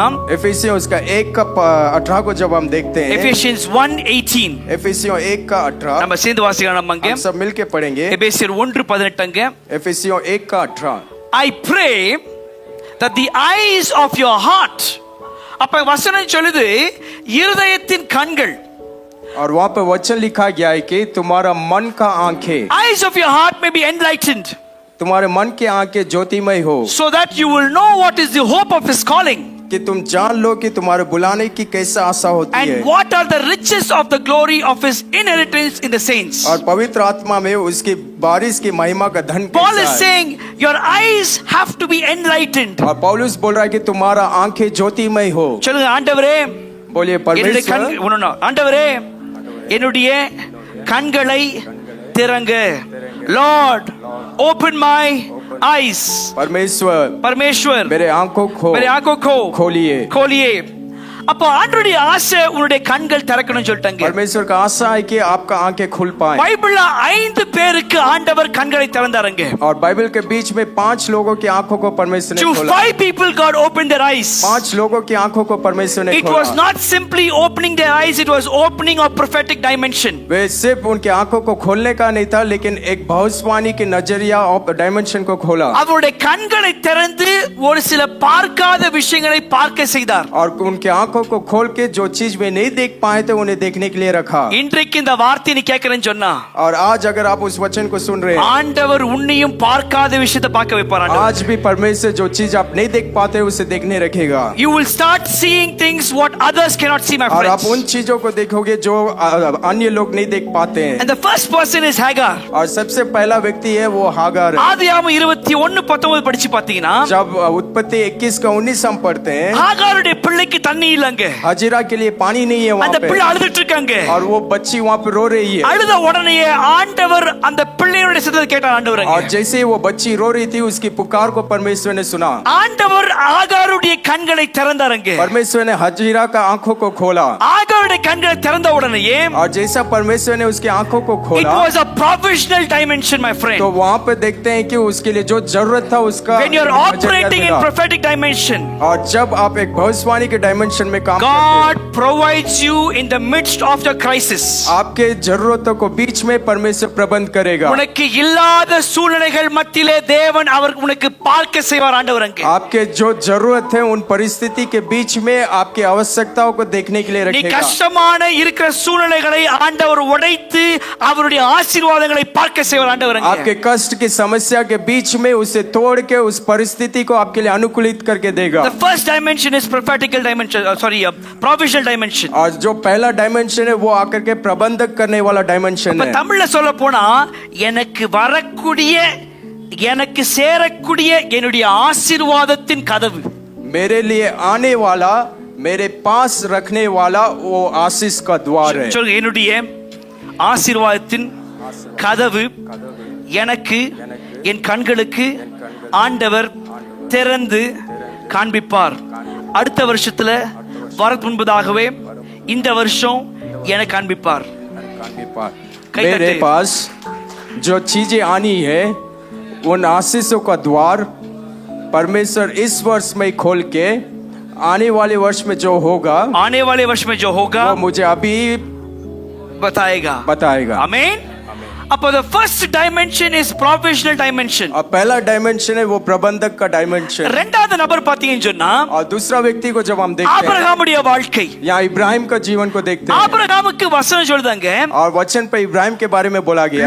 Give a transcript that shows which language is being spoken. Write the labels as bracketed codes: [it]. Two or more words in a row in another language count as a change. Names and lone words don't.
[hi] एफिसियों उसका 1:18 को जब हम देखते हैं [en] Ephesians 1:18 [hi] एफिसियों 1:18 [ta] நம்ம சேர்ந்து வாசிக்கலாம். நம்ம அங்க [hi] हम सब मिलके पढ़ेंगे. [ta] எபேசியர் 1:18 அங்க [hi] एफिसियों 1:18 [en] I pray that the eyes of your heart. [ta] அப்ப வசனம் சொல்லுது இருதயத்தின் கண்கள். [hi] और वहां पर वचन लिखा गया है कि तुम्हारा मन का आंखें, [en] eyes of your heart may be enlightened, [hi] तुम्हारे मन की आंखें ज्योतिमय हो, [en] so that you will know what is the hope of his calling [hi] कि तुम जान लो कि तुम्हारे बुलाने की कैसा आशा होती है [en] and what are the riches of the glory of his inheritance in the saints. [hi] और पवित्र आत्मा में उसकी बारिश की महिमा का धन [en] Paul is [hi] कैसा है. [en] saying your eyes have to be enlightened. [hi] और पौलुस बोल रहा है कि तुम्हारा आंखें ज्योतिमय हो. [ta] சொல்லுங்க ஆண்டவரே, [hi] बोलिए [ta] என்னுடைய [hi] परमेश्वर, [ta] ஆண்டவரே என்னுடைய கண்களை திறங்க. [en] Lord open my eyes. [hi] परमेश्वर मेरे आंखों को खोलिए. [ta] அப்போ ஆண்டவருடைய ஆசை உன்னுடைய கண்கள் திறக்கணும்னு சொல்லிட்டாங்க. [hi] परमेश्वर का आशा है कि आपका आंखें खुल पाए. [ta] பைபிள்ல 5 பேருக்கு ஆண்டவர் கண்களை திறந்தாருங்க. [hi] और बाइबल के बीच में 5 लोगों की आंखों को परमेश्वर ने [en] To [hi] खोला. [en] 5 people God opened their eyes. [hi] 5 लोगों की आंखों को परमेश्वर ने [en] It [hi] खोला. [en] was not simply opening their eyes, it was opening of prophetic dimension. [hi] वे सिर्फ उनकी आंखों को खोलने का नहीं था लेकिन एक भविष्यवाणी की नजरिया और डायमेंशन को खोला. [ta] அவருடைய கண்களை திறந்து ஒரு சில பார்க்காத விஷயங்களை பார்க்க செய்தார். [hi] और उनके आंखों को खोल के जो चीज वे नहीं देख पाए थे उन्हें देखने के लिए रखा. [ta] இன்றைக்கு இந்த வார்த்தையை நீ கேக்குறேன்னு சொன்னா, [hi] और आज अगर आप उस वचन को सुन रहे हैं, [ta] ஆண்டவர் உன்னையும் பார்க்காத விஷயத்தை பார்க்க வைப்பார் ஆண்டவர். [hi] आज भी परमेश्वर जो चीज आप नहीं देख पाते उसे देखने रखेगा. [en] You will start seeing things what others cannot see, my [hi] और आप [en] friends. [hi] उन चीजों को देखोगे जो अन्य लोग नहीं देख पाते हैं. [en] And the first person is Hagar. [hi] और सबसे पहला व्यक्ति है वो हागार है. [ta] ஆதியாகமம் 21:19 படிச்சு பாத்தீங்கன்னா, [hi] जब उत्पत्ति 21 का 19 हम पढ़ते हैं, [ta] ஹாகாருடைய பிள்ளைக்கு தண்ணி இல்லங்க. [hi] हजीरा के लिए पानी नहीं है वहाँ [ta] அந்த [hi] पे. [ta] பிள்ளை அழுதுட்டு இருக்காங்க. [hi] और वो बच्ची वहाँ पे रो रही है. [ta] அழுத உடனே ஆண்டவர் அந்த பிள்ளையோட சத்தத்தை கேட்டார் ஆண்டவரங்க. [hi] और जैसे वो बच्ची रो रही थी उसकी पुकार को परमेश्वर ने सुना. [ta] ஆண்டவர் ஆகாருடைய கண்களை திறந்தாருங்க. [hi] परमेश्वर ने हजीरा का आंखों को खोला. [ta] ஆகாருடைய கண்களை திறந்த உடனே [hi] और जैसा परमेश्वर ने उसकी आंखों को [en] it [hi] खोला, [en] was a provisional dimension, my friend. [hi] तो वहाँ पे देखते हैं कि उसके लिए जो जरूरत था उसका [en] When you are [hi] नजरिया [en] operating in [hi] मिला. [en] prophetic dimension, [hi] और जब आप एक भविष्यवाणी के डायमेंशन में काम [en] God [hi] करते [en] provides you in the midst of your crisis. [hi] हैं, आपके जरूरतों को बीच में परमेश्वर प्रबंध करेगा. [ta] உனக்கு இல்லாத சூழ்நிலைகள் மத்தியிலே தேவன் அவர் உனக்கு பார்க்க செய்வார் ஆண்டவரங்க. [hi] आपके जो जरूरत है उन परिस्थिति के बीच में आपकी आवश्यकताओं को देखने के लिए [ta] நீ [hi] रखेगा. [ta] கஷ்டமான இருக்கிற சூழ்நிலைகளை ஆண்டவர் உடைத்து அவருடைய ஆசீர்வாதங்களை பார்க்க செய்வார் ஆண்டவரங்க. [hi] आपके कष्ट की समस्या के बीच में उसे तोड़ के उस परिस्थिति को आपके लिए अनुकूलित करके देगा. [en] The first dimension is prophetical dimension, provisional dimension. [hi] और जो पहला डायमेंशन है वो आकर के प्रबंधक करने वाला डायमेंशन [ta] இப்ப [hi] है. [ta] தமிழ்ல சொல்ல போனா எனக்கு வரக்கூடிய எனக்கு சேரக்கூடிய என்னுடைய ஆசீர்வாதத்தின் கதவு, [hi] मेरे लिए आने वाला, मेरे पास रखने वाला वो आशीष का द्वार है. [ta] சொல்லுங்க, என்னுடைய ஆசீர்வாதத்தின் கதவு எனக்கு என் கண்களுக்கு ஆண்டவர் திறந்து காண்பிப்பார். அடுத்த வருஷத்துல வரக்கு முன்பதாகவே இந்த வருஷம் எனக்கு காண்பிப்பார். [hi] मेरे पास जो चीजें आनी है उन आशीषों का द्वार परमेश्वर इस वर्ष में खोल के आने वाले वर्ष में जो होगा, आने वाले वर्ष में जो होगा वो मुझे अभी बताएगा. आमीन. [en] அப்போ the first dimension is provisional dimension. [hi] अब पहला डायमेंशन है वो प्रबंधक का डायमेंशन. [ta] ரெண்டாவது நபர் பாத்தீங்கன்னு சொன்னா, [hi] और दूसरा व्यक्ति को जब हम देखते हैं, [ta] ஆபிரகாமுடைய வாழ்க்கை, [hi] यहाँ इब्राहिम का जीवन को देखते हैं. [ta] ஆபிரகாமுக்கு வசனம் சொல்லுதாங்க, [hi] और वचन पे इब्राहिम के बारे में बोला गया.